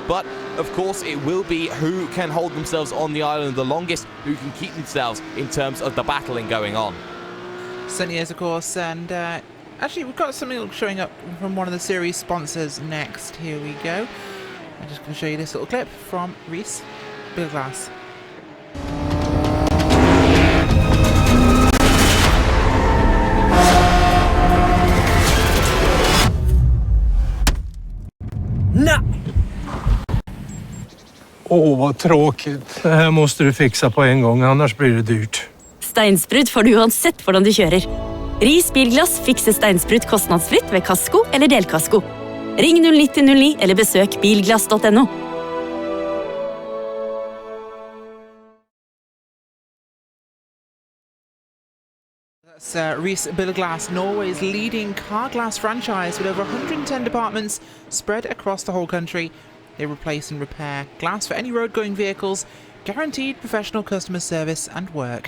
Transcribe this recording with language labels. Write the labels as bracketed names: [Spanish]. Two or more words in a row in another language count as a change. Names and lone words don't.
[English] But of course it will be who can hold themselves on the island the longest, who can keep themselves in terms of the battling going on. Certainly is, of course, and actually we've got something showing up from one of the series sponsors next. Here we go. I'm just going to show you this little clip from Reese Bilglass. [Swedish] Åh, vad tråkigt. Det här måste du fixa på en gång, annars blir det dyrt. [Norwegian] Steinsprut får du uansett hvordan du kjører. Ris Bilglass fikser steinsprut kostnadsfritt ved kasko eller delkasko. Ring 0909 eller besøk bilglass.no. [English] That's Reese Bilglass, Norway's leading car glass franchise with over 110 departments spread across the whole country. They replace and repair glass for any road-going vehicles, guaranteed professional customer service and work.